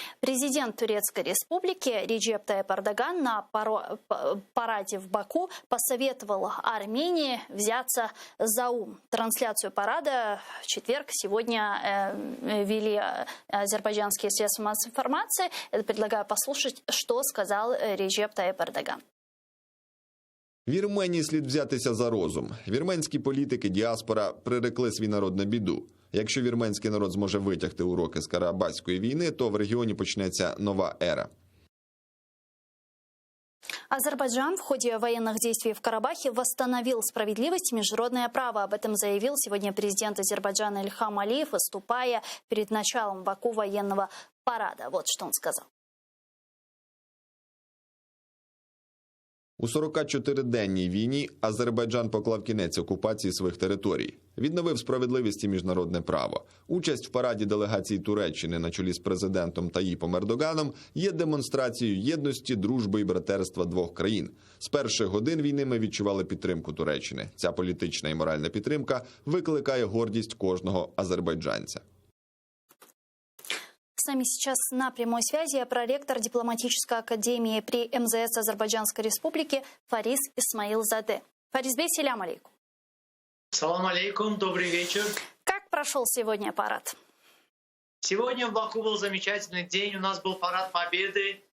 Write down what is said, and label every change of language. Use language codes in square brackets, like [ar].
[ru] Президент Турецкой Республики Реджеп Тайип Эрдоган на параде в Баку посоветовал Армении взяться за ум. Трансляцию парада в четверг сегодня вели азербайджанские средства массовой информации. Предлагаю послушать, что сказал Реджеп Тайип Эрдоган. [uk] Вірменії слід взятися за розум. Вірменські політики, діаспора прирекли свій народ на біду. Якщо вірменський народ зможе витягти уроки з Карабахської війни, то в регіоні почнеться нова ера. [ru] Азербайджан в ходе военных действий в Карабахе восстановил справедливость и международное право. Об этом заявил сегодня президент Азербайджана Ильхам Алиев, выступая перед началом в Баку военного парада. Вот что он сказал. [uk] У 44-денній війні Азербайджан поклав кінець окупації своїх територій. Відновив справедливість і міжнародне право. Участь в параді делегації Туреччини на чолі з президентом Таїпом Ердоганом є демонстрацією єдності, дружби і братерства двох країн. З перших годин війни ми відчували підтримку Туреччини. Ця політична і моральна підтримка викликає гордість кожного азербайджанця. [ru] С нами сейчас на прямой связи проректор дипломатической академии при МЗС Азербайджанской Республики Фарис Исмаилзаде. Фаризбей, селям алейкум. Салам алейкум, добрый вечер. Как прошел сегодня парад? Сегодня в Баку был замечательный день, у нас был парад Победы.